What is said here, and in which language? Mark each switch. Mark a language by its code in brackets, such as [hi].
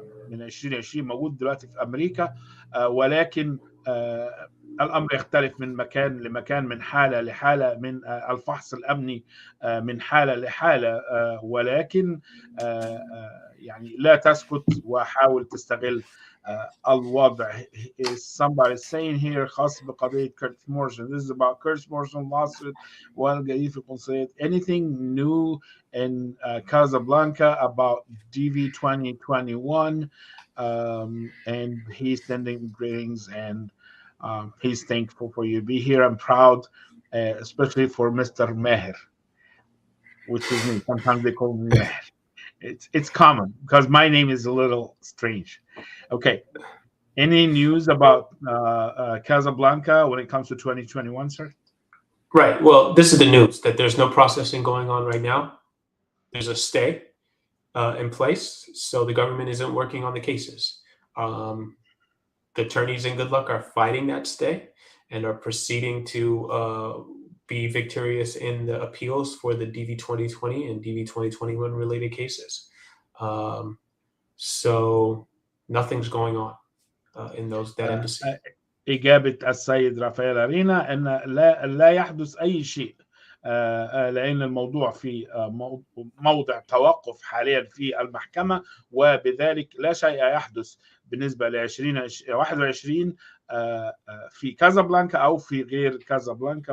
[ar] من 2020 موجود دلوقتي في أمريكا، ولكن الأمر يختلف من مكان لمكان، من حالة لحالة، من الفحص الأمني من حالة لحالة، ولكن يعني لا تسكت وحاول تستغل الوضع. [en] Somebody saying here [ar] خاص بقضية كيرتس مورجان. [en] This is about Curtis Morgan lawsuit [ar] والجديد في القنصلية. [en] Anything new in Casablanca about DV 2021? And he's sending greetings, and he's thankful for you to be here. I'm proud, especially for Mr. Meher, which is me. Sometimes they call me Meher. It's common because my name is a little strange. Okay. Any news about Casablanca when it comes to 2021, sir? Right. Well, this is the news, that there's no processing going on right now. There's a stay in place, so the government isn't working on the cases. The attorneys in Good Luck are fighting that stay and are proceeding to be victorious in the appeals for the DV 2020 and DV 2021 related cases. So nothing's going on in that embassy. [ar] إجابة السيد رافائل أرينا أن لا يحدث أي شيء، لأن الموضوع في موضع توقف حاليا في المحكمة، وبذلك لا شيء يحدث بالنسبة ل 2021 في كازابلانكا أو في غير كازابلانكا.